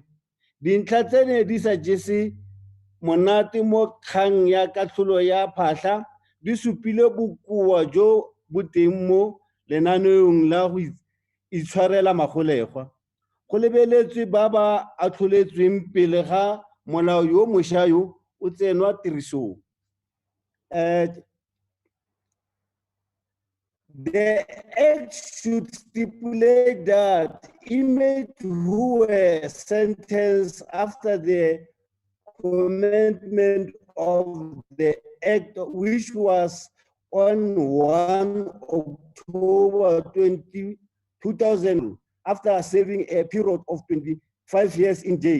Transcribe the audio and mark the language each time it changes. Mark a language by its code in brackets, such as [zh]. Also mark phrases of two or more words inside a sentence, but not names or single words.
[tn] Dintlha tsene di sa jese monate mo kgang ya katlholo ya phatlha di supile bokoa jo bo teng mo lenaneong la go itshwarela magolegwa. go lebeletswe ba ba atlholetsweng pele ga molao yo mošwa yo o tsenwa tirisong. [en] The Act should stipulate that inmates who were sentenced after the commencement of the Act, which was on 1 October 2000, after serving a period of 25 years in jail.